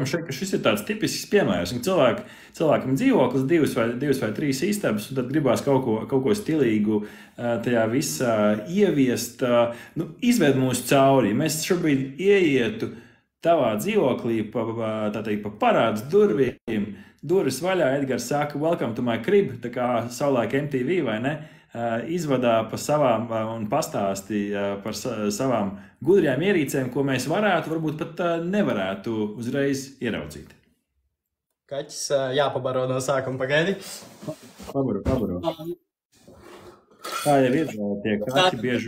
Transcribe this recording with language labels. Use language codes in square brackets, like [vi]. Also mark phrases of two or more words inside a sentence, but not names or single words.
[lv] Man šeit, ka šis ir tāds tipisks piemērs. Cilvēkam dzīvoklis, 2 vai 3 istabas, un tad gribās kaut ko stilīgu tajā visā ieviest. Nu, izved mūs cauri. Mēs šobrīd ieietu tavā dzīvoklī pa parāds durvīm. Durvis vaļā, Edgars saka, [en] welcome to my crib, [lv] tā kā savulaik MTV, vai ne? Izvadā pa savām un pastāstīja par savām gudrajām ierīcēm, ko mēs varbūt pat nevarētu uzreiz ieraudzīt. Kaķis jāpabaro no sākuma, pagaidi. Pabaro. Tā jau ir, tie kaķi bieži.